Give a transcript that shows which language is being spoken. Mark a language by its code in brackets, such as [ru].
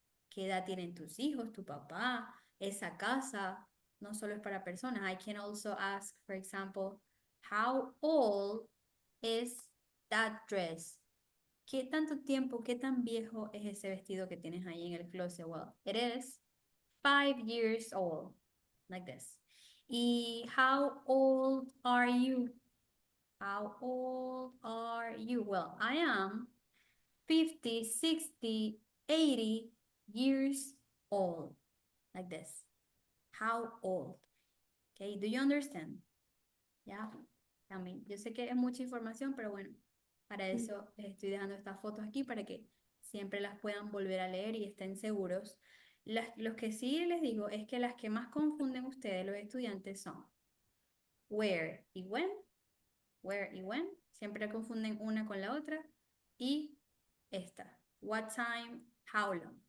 [es] ¿Qué edad tienen tus hijos, tu papá? Esa casa no solo es para personas. [en] I can also ask, for example, how old is that dress? [es] ¿Qué tanto tiempo, qué tan viejo es ese vestido que tienes ahí en el closet? [en] Well, it is 5 years old, like this. ¿Y how old are you? How old are you? Well, I am 50, 60, 80 years old, like this. How old? Okay, do you understand? Yeah, también. [es] Yo sé que es mucha información, pero bueno, para eso les estoy dejando estas fotos aquí para que siempre las puedan volver a leer y estén seguros. Los que sí les digo es que las que más confunden ustedes, los estudiantes, son where y when. Where y when. Siempre confunden una con la otra. Y esta, what time, how long.